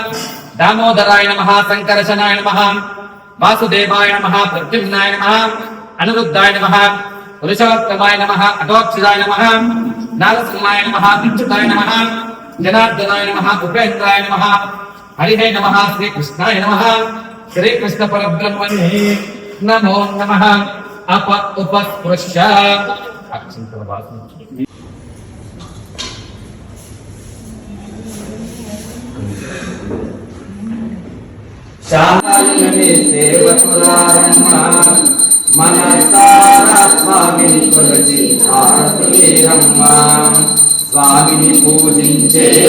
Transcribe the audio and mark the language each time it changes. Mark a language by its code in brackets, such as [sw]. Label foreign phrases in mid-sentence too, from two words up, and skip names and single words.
[sa] दामोदराय नमः शंकरशनाय नमः वासुदेवाय नमः प्रद्युम्नाय नमः अनिरुद्धाय नमः पुरुषोत्तमाय नमः अटोक्षराय नमः नारसिंहाय नमः अच्युताय नमः जनार्दनाय नमः उपेन्द्राय नमः हरिहे नमः श्रीकृष्णाय नमः श्रीकृष्ण परब्रह्मणे नमो नमः उपस्पृश्य [te] శాంతిని సేవకురారమ్మ మనసారా స్వామిని కొలచి హారతులేరమ్మ స్వామిని పూజించే